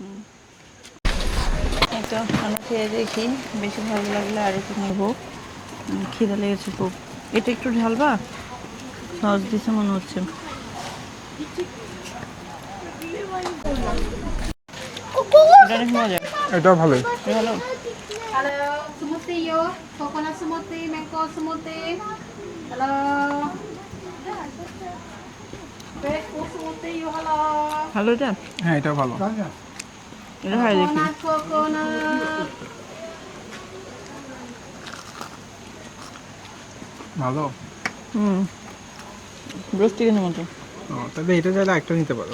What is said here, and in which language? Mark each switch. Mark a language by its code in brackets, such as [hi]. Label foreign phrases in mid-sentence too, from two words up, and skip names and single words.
[bn] এই তো আমরা খেয়ে দেখি, বেশি ভালো লাগলে আর একটু নেবো। খিদে লেগেছে খুব। এটা একটু ঢালবা, সস দিছে মনে হচ্ছে। এটা অনেক মজা। এটাও ভালোই। ভালো। [en] Halo, smoothie yo, coconut smoothie, mango smoothie. Halo. Breadfruit smoothie yo, halo. [bn] ভালো এটা? হ্যাঁ এটাও ভালো। এটা খাই দেখি। [en] Coconut. [bn] ভালো। রোস্ট চিকেনের মতো। তবে এটা চাইলে একটা নিতে পারো।